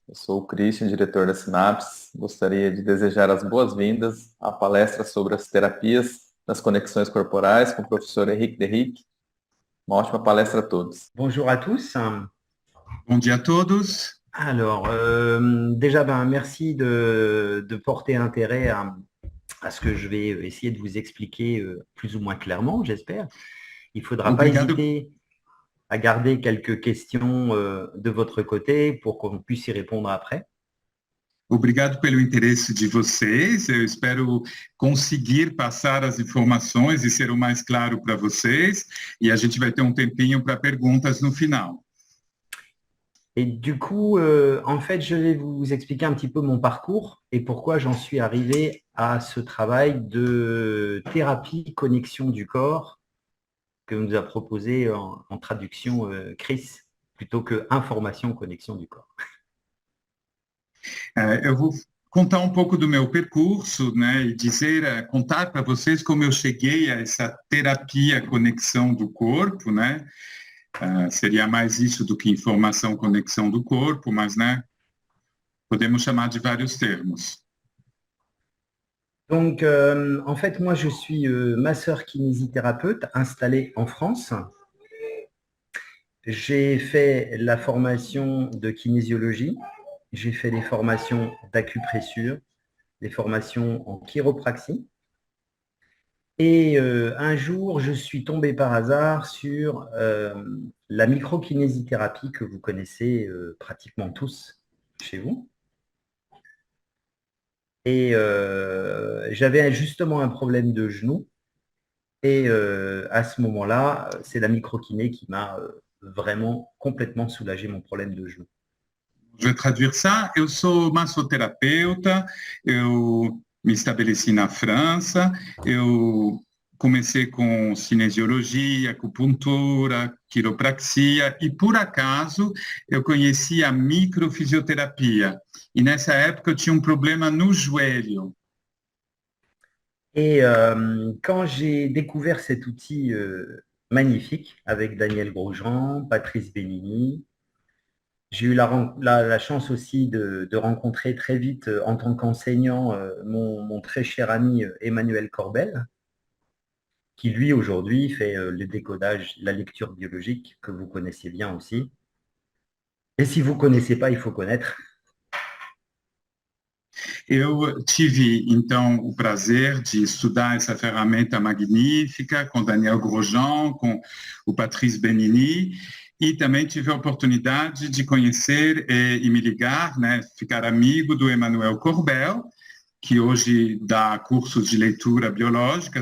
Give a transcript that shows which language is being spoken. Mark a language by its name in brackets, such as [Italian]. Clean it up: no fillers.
[Portuguese] Eu sou o Christian, diretor da Sinapse. Gostaria de desejar as boas-vindas à palestra sobre as terapias das conexões corporais com o professor Henrique Derrick. Uma ótima palestra a todos. [French] Bonjour à tous. [Portuguese] Bom dia a todos. [French] Alors, déjà, merci de porter intérêt à ce que je vais essayer de vous expliquer plus ou moins clairement, j'espère. Il ne faudra pas [Portuguese] Obrigado, [French] hésiter à garder quelques questions de votre côté pour qu'on puisse y répondre après. [Portuguese] obrigado pelo interesse de vocês. Eu espero conseguir passar as informações e ser o mais claro para vocês. E a gente vai ter um tempinho para perguntas no final. [French] Et du coup, en fait, je vais vous expliquer un petit peu mon parcours et pourquoi j'en suis arrivé à ce travail de thérapie connexion du corps que nous a proposé en traduction Chris, plutôt que information connexion du corps. [Portuguese] Eu vou contar um pouco do meu percurso, né, e dizer, contar para vocês como eu cheguei a essa terapia conexão do corpo, né? Seria mais isso do que informação conexão do corpo, mas, né, podemos chamar de vários termos. [French] Donc, en fait, moi, je suis masseur kinésithérapeute installé en France. J'ai fait la formation de kinésiologie, j'ai fait des formations d'acupressure, des formations en chiropraxie. Et un jour, je suis tombé par hasard sur la microkinésithérapie que vous connaissez pratiquement tous chez vous. Et j'avais justement un problème de genou. Et à ce moment-là, c'est la microkiné qui m'a vraiment complètement soulagé mon problème de genou. Je vais traduire ça. [Portuguese] Eu sou massoterapeuta, eu me estabeleci na França, eu comecei com cinesiologia, acupuntura, quiropraxia e, por acaso, eu conheci a microfisioterapia. E nessa época eu tinha um problema no joelho. [French] Et quand j'ai découvert cet outil magnifique avec Daniel Grosjean, Patrice Benigni, j'ai eu la chance aussi de rencontrer très vite en tant qu'enseignant mon très cher ami Emmanuel Corbel, qui lui aujourd'hui fait le décodage, la lecture biologique que vous connaissez bien aussi. Et si vous ne connaissez pas, il faut connaître. [Portuguese] Eu tive, então, o prazer de estudar essa ferramenta magnífica com Daniel Grosjean, com o Patrice Benini, e também tive a oportunidade de conhecer e me ligar, né, ficar amigo do Emmanuel Corbel, que hoje dá cursos de leitura biológica.